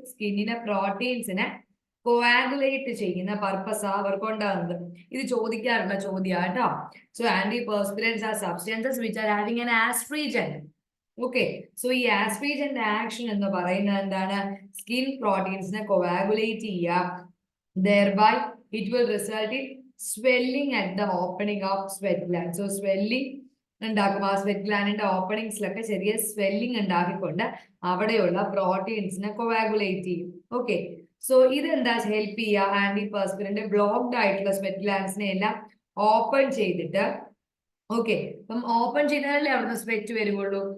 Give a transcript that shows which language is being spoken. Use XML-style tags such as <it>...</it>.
<ml>സ്കിന്നിനെ പ്രോട്ടീൻസിനെ കോആഗുലേറ്റ് ചെയ്യുന്ന പർപ്പസ് അവർക്ക് ഉണ്ടാകുന്നത്. ഇത് ചോദിക്കാറുള്ള ചോദ്യമാട്ടോ.</ml> <en>So antiperspirants are substances which are having an astringent.</en> <ml>Okay, so ഈ ആസ്ട്രീജന്റ് ആക്ഷൻ എന്ന് പറയുന്നത് എന്താണ്? സ്കിൻ പ്രോട്ടീൻസിനെ കോആഗുലേറ്റ് ചെയ്യുക.</ml> <en>thereby it will result in swelling at the opening of sweat gland. So swelling</en> <ml>ഉണ്ടാക്കും. ആ സ്വെറ്റ് ഗ്ലാൻഡിന്റെ ഓപ്പണിങ്സിലൊക്കെ ചെറിയ സ്വെല്ലിംഗ് ഉണ്ടാക്കിക്കൊണ്ട് അവിടെയുള്ള പ്രോട്ടീൻസിനെ കോവാഗുലേറ്റ് ചെയ്യും. ഓക്കെ, സോ ഇതെന്താ ഹെൽപ്പ് ചെയ്യുക? ആന്റിപെർസ്പിറന്റ് ബ്ലോക്ക്ഡ് ആയിട്ടുള്ള സ്വെറ്റ് ഗ്ലാൻഡ്സിനെ എല്ലാം ഓപ്പൺ ചെയ്തിട്ട് ഓക്കെ, അപ്പം ഓപ്പൺ ചെയ്താലല്ലേ അവിടുന്ന് സ്വെറ്റ് വരുവുള്ളൂ.</ml>